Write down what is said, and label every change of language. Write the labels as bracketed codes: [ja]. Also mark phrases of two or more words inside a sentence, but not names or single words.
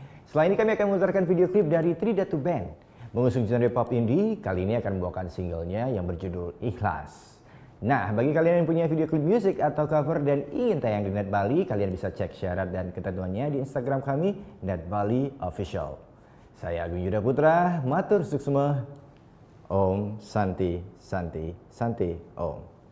[id] Setelah ini kami akan memutarkan video klip dari Tridatu Band. Mengusung genre [en] pop indie, [id] kali ini akan membawakan singlenya yang berjudul Ikhlas. Nah, bagi kalian yang punya video klip musik atau cover dan ingin tayang di Net Bali, kalian bisa cek syarat dan ketentuannya di Instagram kami, Net Bali Official. Saya Agung Yuda Putra, [ban] matur suksma, [sa] Om Santi Santi Santi Om.